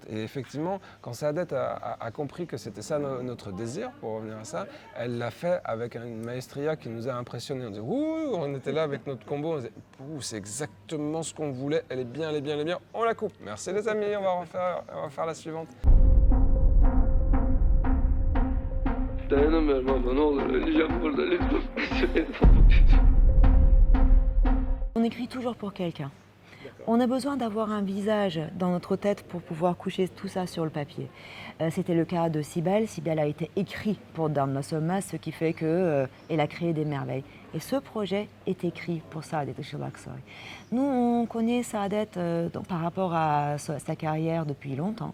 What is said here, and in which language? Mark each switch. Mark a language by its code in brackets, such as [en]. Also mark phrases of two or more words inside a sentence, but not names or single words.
[fr] Et effectivement, quand Saadet a compris que c'était ça notre désir, pour revenir à ça, elle l'a fait avec une maestria qui nous a impressionnés. On disait, ouh, on était là avec notre combo, on disait, ouh, c'est exactement ce qu'on voulait, elle est bien, elle est bien, elle est bien, on la coupe. Merci les amis, on va faire la suivante. [tr] Dayanamıyorum abla, ne olur öleceğim burada, lütfen. [fr] On écrit toujours pour quelqu'un. On a besoin d'avoir un visage dans notre tête pour pouvoir coucher tout ça sur le papier. C'était le cas de Sibel. Sibel a été écrit pour Damla Sönmez, ce qui fait qu'elle a créé des merveilles. Et ce projet est écrit pour Saadet Chedaksoy. Nous, on connaît Saadet par rapport à sa carrière depuis longtemps.